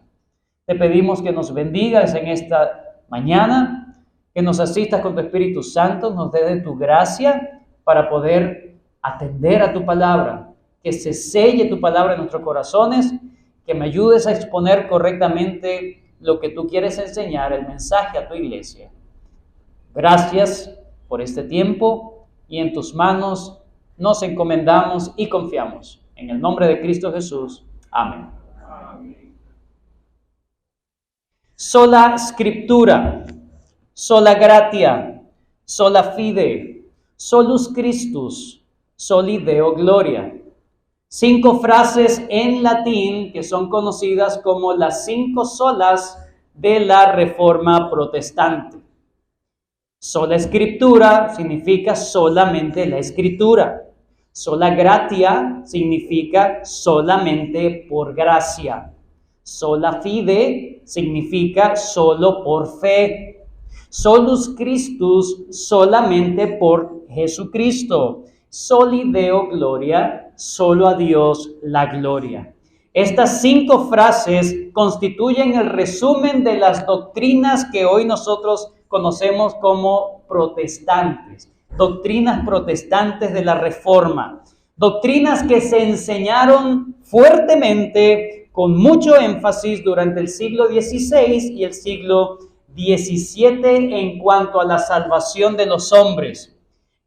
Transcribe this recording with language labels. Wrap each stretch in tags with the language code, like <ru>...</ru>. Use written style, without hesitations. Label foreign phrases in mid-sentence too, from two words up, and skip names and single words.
<es>Te pedimos que nos bendigas en esta mañana, que nos asistas con tu Espíritu Santo, nos dé de tu gracia para poder atender a tu palabra, que se selle tu palabra en nuestros corazones, que me ayudes a exponer correctamente lo que tú quieres enseñar, el mensaje a tu iglesia. Gracias por este tiempo y en tus manos nos encomendamos y confiamos. En el nombre de Cristo Jesús. Amén.</es> <la>Sola Scriptura, sola gratia, sola fide, solus Christus, soli Deo gloria.</la> <es>5 frases en latín que son conocidas como las 5 solas de la Reforma Protestante. Sola Escritura significa solamente la Escritura.</es> <la>Sola gratia</la> <es>significa solamente por gracia.</es> <la>Sola fide</la> <es>significa solo por fe.</es> <la>Solus Christus,</la> <es>solamente por Jesucristo.</es> <la>Soli Deo gloria,</la> <es>solo a Dios la gloria. Estas 5 frases constituyen el resumen de las doctrinas que hoy nosotros conocemos como protestantes. Doctrinas protestantes de la Reforma. Doctrinas que se enseñaron fuertemente, con mucho énfasis durante el siglo XVI y el siglo XVII en cuanto a la salvación de los hombres.</es>